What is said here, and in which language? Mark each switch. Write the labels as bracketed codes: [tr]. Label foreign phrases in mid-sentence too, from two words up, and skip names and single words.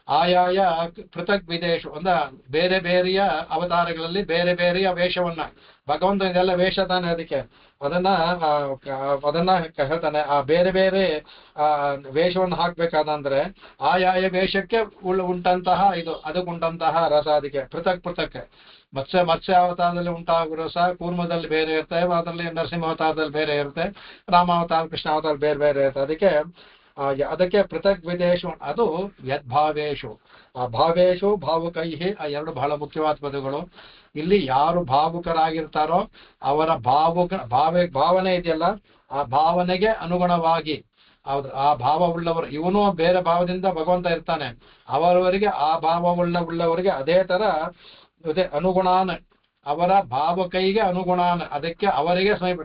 [kn] ಆಯಾಯ [sa] पृथक् विदेश [kn] ಅಂದ ಬೇರೆ ಬೇರೆಯ ಅವತಾರಗಳಲ್ಲಿ ಬೇರೆ ಬೇರೆಯ ವೇಷವನ್ನ ಭಗವಂತ ಇದೆಲ್ಲ ವೇಷ ತಾನೆ ಅದಕ್ಕೆ ಅದನ್ನ ಹೇಳ್ತಾನೆ. ಆ ಬೇರೆ ಬೇರೆ ವೇಷವನ್ನು ಹಾಕ್ಬೇಕಾದಂದ್ರೆ ಆಯಾಯ ವೇಷಕ್ಕೆ ಉಂಟಂತಹ ಇದು ಅದಕ್ಕುಂಟಂತಹ ರಸ ಅದಕ್ಕೆ [sa] पृथक् पृथक्. [kn] ಮತ್ಸ್ಯ ಅವತಾರದಲ್ಲಿ ಉಂಟಾಗುವ ರಸ ಕೂರ್ಮದಲ್ಲಿ ಬೇರೆ ಇರುತ್ತೆ, ಅದರಲ್ಲಿ ನರಸಿಂಹ ಅವತಾರದಲ್ಲಿ ಬೇರೆ ಇರುತ್ತೆ, ರಾಮಾವತಾರ ಕೃಷ್ಣ ಅವತಾರ ಬೇರೆ ಬೇರೆ ಇರುತ್ತೆ. ಅದಕ್ಕೆ [sa] पृथक् विदेशु [kn] ಅದು ಯದ್ಭಾವೇಶು. ಆ [sa] भावेशु भावुकैहि [kn] ಆ ಎರಡು ಬಹಳ ಮುಖ್ಯವಾದ ಪದಗಳು. ಇಲ್ಲಿ ಯಾರು ಭಾವುಕರಾಗಿರ್ತಾರೋ ಅವರ ಭಾವನೆ ಇದೆಯಲ್ಲ, ಆ ಭಾವನೆಗೆ ಅನುಗುಣವಾಗಿ ಆ ಭಾವವುಳ್ಳವರು, ಇವನು ಬೇರೆ ಭಾವದಿಂದ ಭಗವಂತ ಇರ್ತಾನೆ, ಅವರವರಿಗೆ ಆ ಭಾವವುಳ್ಳವರಿಗೆ ಅದೇ ತರ ಅನುಗುಣಾನ, ಅವರ ಭಾವಕೈಗೆ ಅನುಗುಣಾನ, ಅದಕ್ಕೆ ಅವರಿಗೆ ಸಮೀಪ.